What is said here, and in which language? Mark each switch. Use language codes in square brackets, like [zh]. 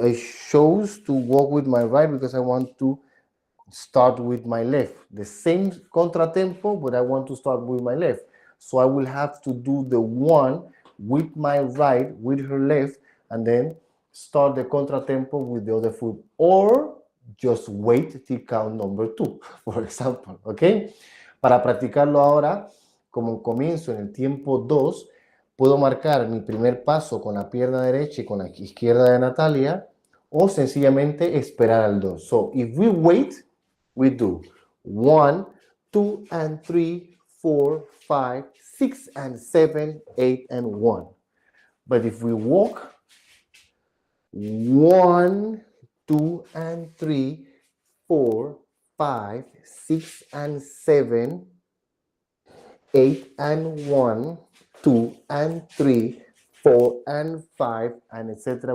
[en] I chose to walk with my right because I want to start with my left. The same contratempo, but I want to start with my left. So I will have to do the 1 with my right, with her left, and then start the contratempo with the other foot. Or just wait till count number 2, for example, ¿ok? [es] Para practicarlo ahora, como comienzo en el tiempo 2, puedo marcar mi primer paso con la pierna derecha y con la izquierda de Natalia, o sencillamente esperar al 2. [en] So, if we wait, we do 1, 2, and 3, 4, 5, 6, and 7, 8, and 1. But if we walk, 1, 2, and 3, 4, 5, 6, and 7, 8, and 1, 2, and 3, 4, and 5, and etc.